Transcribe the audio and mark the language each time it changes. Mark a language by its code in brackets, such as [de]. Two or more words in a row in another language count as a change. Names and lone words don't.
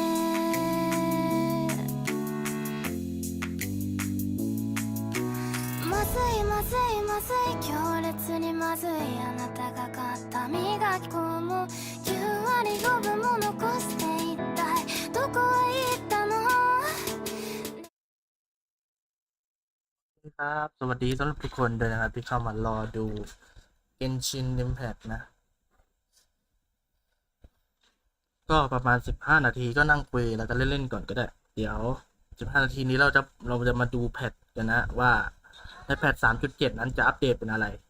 [ja] まずいまずいまずい、強烈にまずい、あなたが買った磨き粉も9割5分も残して一体どこへ行ったの。 [th] ครับสวัสดีสำหรับทุกคนด้วยนะครับที่เข้ามารอดู Genshin Impact นะก็ประมาณ15นาทีก็นั่งคุยแล้วก็เล่นๆก่อนก็ได้เดี๋ยว15นาทีนี้เราจะมาดูแพทกันนะว่าในแพท 3.7 นั้นจะอัปเดตเป็นอะไร